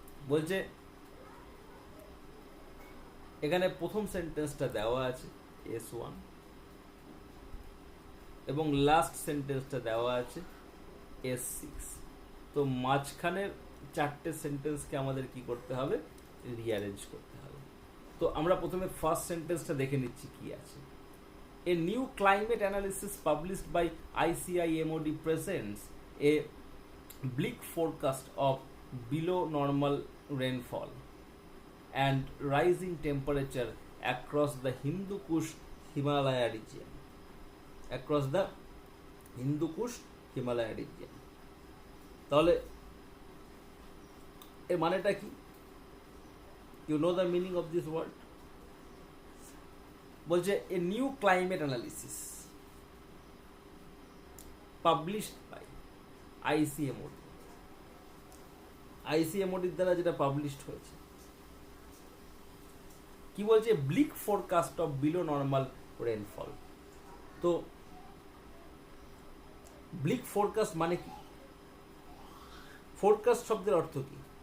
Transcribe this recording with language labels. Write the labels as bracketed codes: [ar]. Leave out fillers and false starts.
[bn] বলছে এখানে প্রথম সেন্টেন্সটা দেওয়া আছে S1 এবং লাস্ট সেন্টেন্সটা দেওয়া আছে S6। তো মাঝখানের 4টে সেন্টেন্সকে আমাদের কি করতে হবে? রিঅ্যারেঞ্জ করতে হবে। তো আমরা প্রথমে ফার্স্ট সেন্টেন্সটা দেখে নিচ্ছি কি আছে। [en] A new climate analysis published by ICIMOD presents a bleak forecast of below normal rainfall and rising temperature across the Hindu Kush Himalaya region. Across the Hindu Kush Himalaya region. [bn] তাহলে এর মানেটা কি? [en] You know the meaning of this word? [bn] বলছে [en] a new climate analysis published by ICMOD, ICMOD [bn] দ্বারা যেটা published হয়েছে। কি বলছে? [en] Bleak forecast of below normal rainfall. [bn] তো ব্লিক ফোরকাস্ট মানে কি? ফোরকাস্ট শব্দের অর্থ কি?